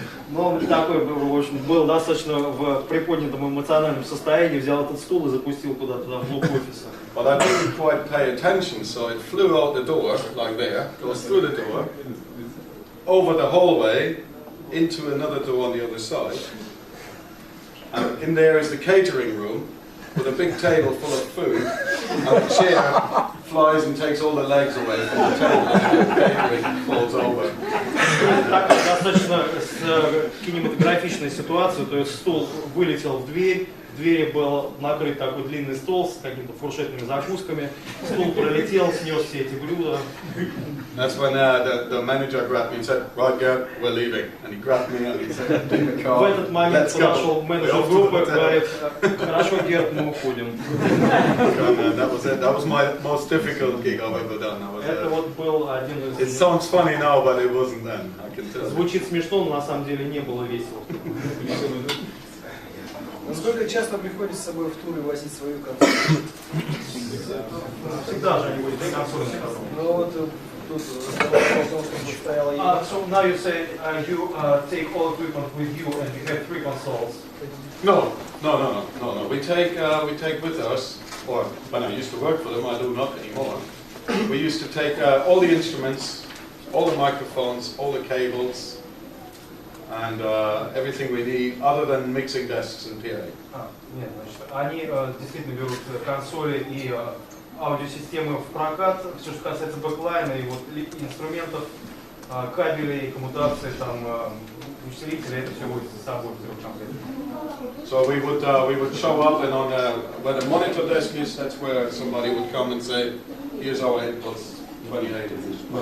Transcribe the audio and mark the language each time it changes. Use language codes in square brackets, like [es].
[ru] Но он такой, в общем, был достаточно в приподнятом эмоциональном состоянии, взял этот стул и запустил куда-то в глубь офиса. [en] But I didn't quite pay attention, so it flew out the door, like there, goes through the door, over the hallway, into another door on the other side. And in there is the catering room, with a big table full of food, and the chair flies and takes all the legs away from the table, and the catering falls over. [ru] Такая достаточно кинематографичная ситуация, то есть стул вылетел в дверь, в двери был накрыт такой длинный стол с какими-то фуршетными закусками. Стул пролетел, снес все эти блюда. [en] That's when the manager grabbed me and said, "Right, Gert, we're leaving." And he grabbed me and he said, "In the car." [ru] В этот момент подошел менеджер группы и говорит: "Хорошо, Герт, мы уходим." [en] That was it. That was my most difficult gig I've ever done. [ru] Это вот был один из... [en] It sounds funny now, but it wasn't then. I can tell. [ru] Звучит смешно, но на самом деле не было весело. Насколько часто приходится с собой в туры возить свою консоль? Всегда же они будут консоли на ходу. Ну вот тут о том, чтобы стояла еда. [en] So now you say you take all equipment with you and you have 3 consoles. No. We take with us, or when I used to work for them, I do not anymore. We used to take all the instruments, all the microphones, all the cables, and everything we need, other than mixing desks and PA. [ru] Нет, значит, они действительно берут консоли и аудиосистемы в прокат, все, что касается бэклайна и вот инструментов, кабелей, коммутации, там, усилителей, это все будет за собой в комплекте. [en] So we would show up, and on where the monitor desk is, that's where somebody would come and say, "Here's our inputs, 28 inches."